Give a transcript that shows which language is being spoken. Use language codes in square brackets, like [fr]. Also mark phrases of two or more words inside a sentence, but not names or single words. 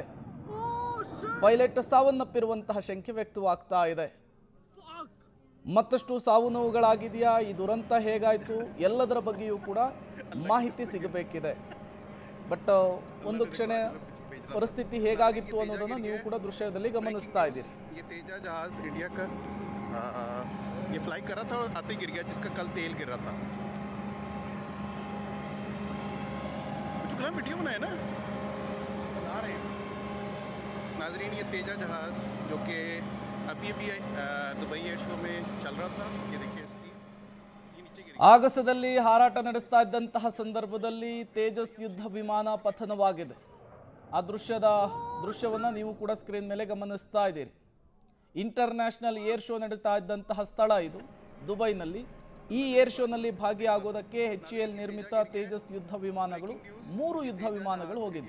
[kn] ಪೈಲಟ್ ಸಾವನ್ನಪ್ಪಿರುವಂತಹ ಶಂಕೆ ವ್ಯಕ್ತವಾಗ್ತಾ ಇದೆ. ಮತ್ತಷ್ಟು ಸಾವು ನೋವುಗಳಾಗಿದೆಯಾ, ಈ ದುರಂತ ಹೇಗಾಯಿತು, ಎಲ್ಲದರ ಬಗ್ಗೆಯೂ ಕೂಡ ಮಾಹಿತಿ ಸಿಗಬೇಕಿದೆ. ಬಟ್ ಒಂದು ಕ್ಷಣ ಪರಿಸ್ಥಿತಿ ಹೇಗಾಗಿತ್ತು ಅನ್ನೋದನ್ನು ನೀವು ಕೂಡ ದೃಶ್ಯದಲ್ಲಿ ಗಮನಿಸ್ತಾ ಇದ್ದೀರಿ. [hi] वीडियो बनाया ना नाजरीन, ये तेजा जहाज जो कि अभी दुबई [en] air show [hi] में चल रहा था, ये देखिए इसकी ये नीचे गिरी. [kn] ಆಗಸದಲ್ಲಿ ಹಾರಾಟ ನಡೆಸ್ತಾ ಇದ್ದಂತಹ ಸಂದರ್ಭದಲ್ಲಿ ತೇಜಸ್ ಯುದ್ಧ ವಿಮಾನ ಪತನವಾಗಿದೆ. ಆ ದೃಶ್ಯವನ್ನು ನೀವು ಕೂಡ ಸ್ಕ್ರೀನ್ ಮೇಲೆ ಗಮನಿಸ್ತಾ ಇದ್ದೀರಿ. [en] international air show [kn] ನಡೀತಾ ಇದ್ದಂತಹ ಸ್ಥಳ ಇದು ದುಬೈನಲ್ಲಿ. ಈ [en] air show ನಲ್ಲಿ [kn] ಭಾಗಿಯಾಗೋದಕ್ಕೆ HAL ನಿರ್ಮಿತ ತೇಜಸ್ ಯುದ್ಧ ವಿಮಾನಗಳು, ಮೂರು ಯುದ್ಧ ವಿಮಾನಗಳು ಹೋಗಿವೆ.